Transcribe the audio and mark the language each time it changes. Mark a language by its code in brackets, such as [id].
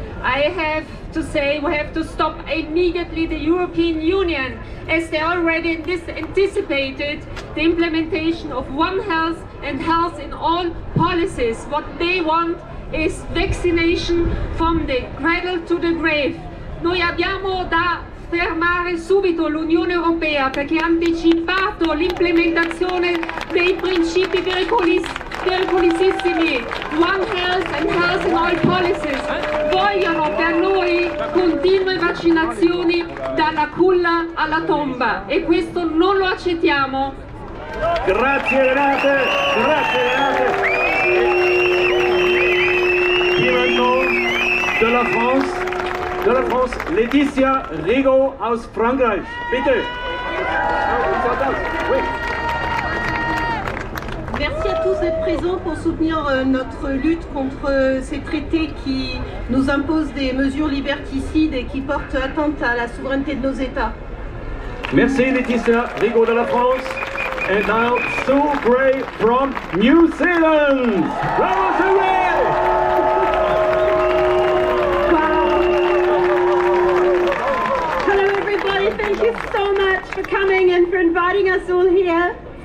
[en] I have to say we have to stop immediately the European Union, as they already anticipated the implementation of One Health and Health in all policies. What they want is vaccination from the cradle to the grave. [it] Noi abbiamo da fermare subito l'Unione Europea perché ha anticipato l'implementazione dei principi pericolosissimi One Health and Health in all policies. Vogliono per noi continue vaccinazioni dalla culla alla tomba, e questo non lo accettiamo. Grazie Renate, grazie Renate. [fr] Qui maintenant de la France, Laetitia Rigaud [de] aus Frankreich. Bitte. [fr] Merci à tous d'être présents pour soutenir notre lutte contre ces traités qui nous imposent des mesures liberticides et qui portent atteinte à la souveraineté de nos États. Merci Laetitia Rigaud de la France. [en] And now Sue Gray from New Zealand. Bravo Sue Gray! Hello everybody, thank you so much for coming and for inviting us all here.